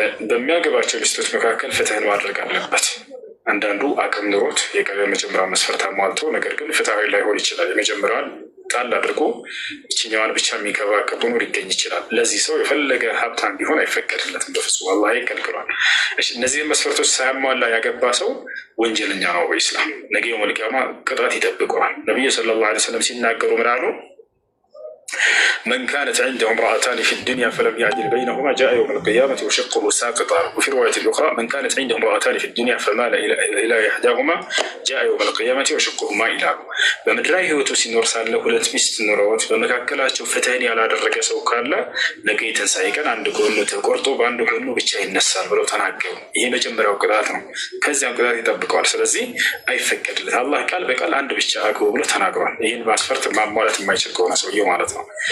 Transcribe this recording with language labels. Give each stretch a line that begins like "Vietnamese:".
Amharic: በሚያገባቸው ሚስቶች መካከል ፍትህን ማድረግ አለበት። አንዳንዱ አቅም ኑሮት የመጀመሪያው መስፈርት አሟልቶ ነገር ግን ፍትሃዊ ላይሆን ይችላል። የመጀመሪያዋን ጣል አድርጎ ይችኛዋን ብቻ የሚንከባከብ ሆኖ ሊገኝ ይችላል። ለዚህ ሰው የፈለገ ሀብታም ቢሆን አይፈቀድለትም በፍጹም አላህ ይከልክሏል። እነዚህን መስፈርቶች ሳያሟላ ያገባ ሰው ወንጀለኛ ነው በኢስላም። ነገ የውመል ቂያማ ቅጣት ይጠብቀዋል። ነቢዩ ሰለላሁ ዐለይሂ ወሰለም ሲናገሩ ምን አሉ?
Arabic: من كانت عنده امرأتان في الدنيا فلم يعدل بينهما جاء يوم القيامة وشقه ساقطا. وفي رواية أخرى من كانت عنده امرأتان في الدنيا فمال إلى إحداهما جاء يوم القيامة وشقه مائلا.
Amharic: በምድራዊ ህይወቱ ሲኖር ሳለ 2 ሚስት ኖረውት በመካከላቸው ፍትህን ያላደረገ ሰው ካለ ነገ የትንሣኤ ቀን አንድ ጎኑ ተቆርጦ በአንድ ጎኑ ብቻ ይነሳል ብለው ተናገሩ። ይሄ መጀመሪያው ቅጣት ነው። ከዚያም ቅጣት ይጠብቀዋል። ስለዚህ አይፈቀድለት። አላህ ቃል በቃል አንድ ብቻ አግቡ ብሎ ተናግሯል። ይህን ማስፈርት ማሟላት የማይችል ከሆነ ሰውየው ማለት ነው።